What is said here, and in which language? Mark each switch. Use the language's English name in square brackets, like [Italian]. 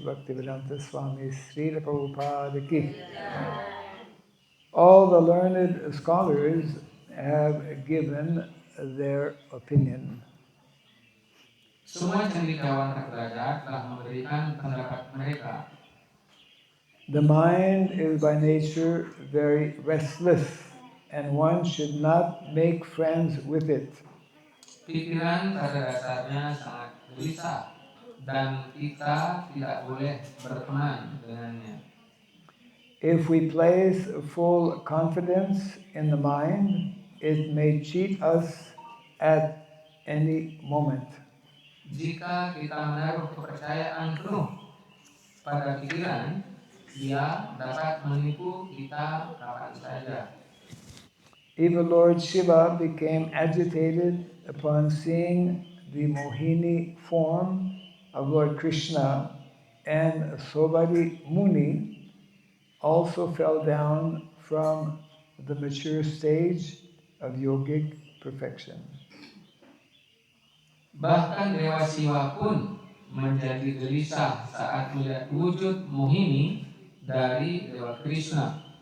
[English] Bhaktivedanta Swami Srila Prabhupada Ki. All the learned scholars have given their opinion. [Indonesian] Semua cendekiawan terpelajar telah memberikan pendapat mereka. [English] The mind is by nature very restless, and one should not make friends with it. [Indonesian] Pikiran pada dasarnya sangat gelisah dan kita tidak boleh berteman dengannya. [English] If we place full confidence in the mind, it may cheat us at any moment. [Indonesian] Jika kita menaruh kepercayaan penuh pada pikiran, dia dapat menipu kita kapan saja. [English] Even Lord Shiva became agitated upon seeing the Mohini form of Lord Krishna, and Sobari Muni also fell down from the mature stage of yogic perfection. [Indonesian] Bahkan Dewa Siwa pun menjadi gelisah saat melihat wujud Mohini dari Dewa Krishna.